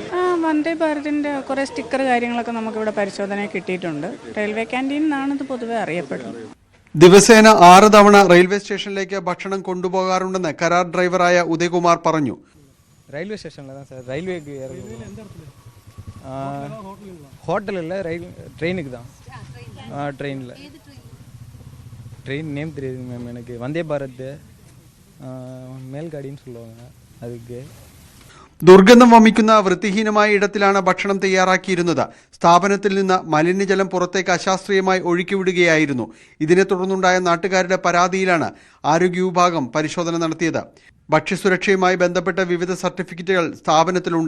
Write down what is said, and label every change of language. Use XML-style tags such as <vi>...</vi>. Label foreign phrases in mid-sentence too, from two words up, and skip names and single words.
<ml>വന്ദേ ഭാരതിൻ്റെ കുറേ സ്റ്റിക്കർ കാര്യങ്ങളൊക്കെ നമുക്കിവിടെ പരിശോധനയിൽ കിട്ടിയിട്ടുണ്ട്.</ml> <en>railway canteen</en> <ml>എന്നാണ് ഇത് പൊതുവെ അറിയപ്പെടുന്നത്. ദിവസേന 6 തവണ</ml> <en>railway stationilekku</en> <ml>ഭക്ഷണം കൊണ്ടുപോകാറുണ്ടെന്ന് കരാർ ഡ്രൈവറായ ഉദയകുമാർ പറഞ്ഞു.</ml> <en>railway stationilanu</en> <ml>സാർ. റെയിൽവേക്ക് ഹോട്ടലിൽ ട്രെയിനുக்கு தான்.</ml> <ta>ട്രെയിനിൽ</ta> <en>train name</en> <ta>தெரியுது மேம் எனக்கு. வந்தே பாரத் മേൽഗാഡിന്ന് சொல்லுவாங்க. அதுக்கு</ta> <ml>ദുർഗന്ധം വമിക്കുന്ന വൃത്തിഹീനമായ ഇടത്തിലാണ് ഭക്ഷണം തയ്യാറാക്കിയിരുന്നത്. സ്ഥാപനത്തിൽ നിന്ന് മലിനജലം പുറത്തേക്ക് അശാസ്ത്രീയമായി ഒഴുക്കിവിടുകയായിരുന്നു. ഇതിനെ തുടർന്നുണ്ടായ നാട്ടുകാരുടെ പരാതിയിലാണ് ആരോഗ്യ വിഭാഗം പരിശോധന നടത്തിയത്. ഭക്ഷ്യസുരക്ഷയുമായി ബന്ധപ്പെട്ട വിവിധ സർട്ടിഫിക്കറ്റുകൾ സ്ഥാപനത്തിലുണ്ട്.</ml>